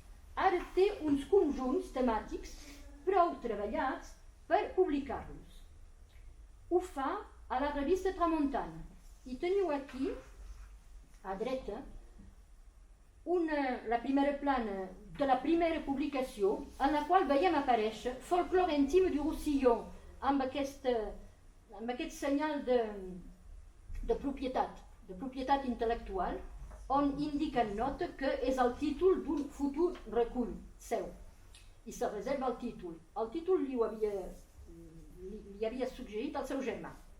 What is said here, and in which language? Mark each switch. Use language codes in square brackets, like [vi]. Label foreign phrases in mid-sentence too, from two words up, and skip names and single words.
[ca] Ara té uns conjunts temàtics prou treballats per publicar-los. Ho fa a la revista Tramontana. I teniu aquí, a dreta, la primera plana de la primera publicació en la qual veiem aparèixer Folklore intime du Roussillon amb aquest senyal de propietat intel·lectual on indica en nota que és el títol d'un futur recull seu i se reserva el títol. El títol li havia suggerit el seu germà.